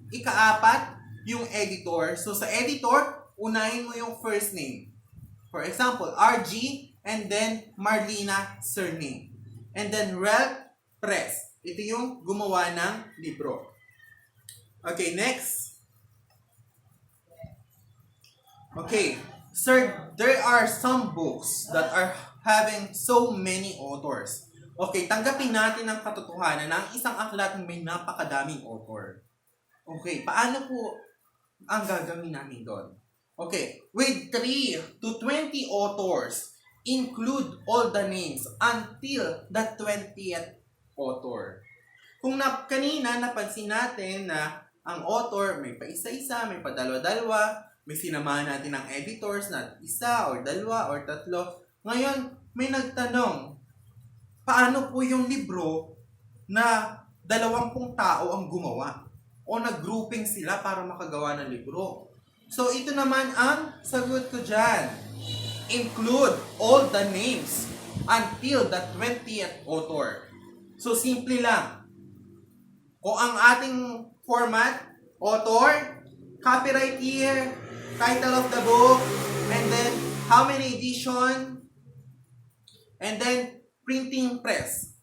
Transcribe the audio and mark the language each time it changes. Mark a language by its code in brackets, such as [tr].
[tl] Ikaapat, yung editor. So sa editor, unahin mo yung first name. [en] For example, RG and then Marlina surname. And then Rel Press. [tl] Ito yung gumawa ng libro. [en] Okay, next. Okay, sir, there are some books that are having so many authors. [tl] Okay, tanggapin natin ang katotohanan na ang isang aklat may napakadaming author. Okay, paano po ang gagawin namin doon? [en] Okay, with 3 to 20 authors, include all the names until the 20th author. [tl] Kung kanina napansin natin na ang author may pa isa-isa, may pa dalawa-dalawa, may sinamahan natin ng editors na isa or dalawa or tatlo. Ngayon, may nagtanong, paano po yung libro na 20 tao ang gumawa? O nag-grouping sila para makagawa ng libro? So, ito naman ang sagot ko dyan. [en] Include all the names until the 20th author. So, [tl] simple lang. Kung ang ating [en] format, author, copyright year, title of the book, and then how many edition, and then printing press.